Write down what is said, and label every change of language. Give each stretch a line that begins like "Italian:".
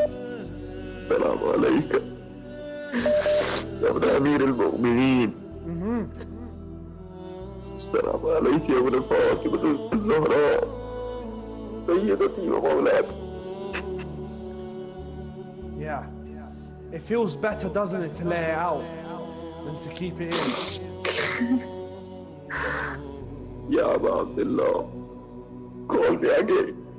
Arabic: السلام عليك يا ابن أمير المؤمنين. السلام عليك يا ابن فاطمة الزهراء سيدتي ومولاتي.
English: Yeah. It feels better, doesn't it, to lay it out than to keep it in.
Arabic: يا أبا عبد الله,
English: call me again.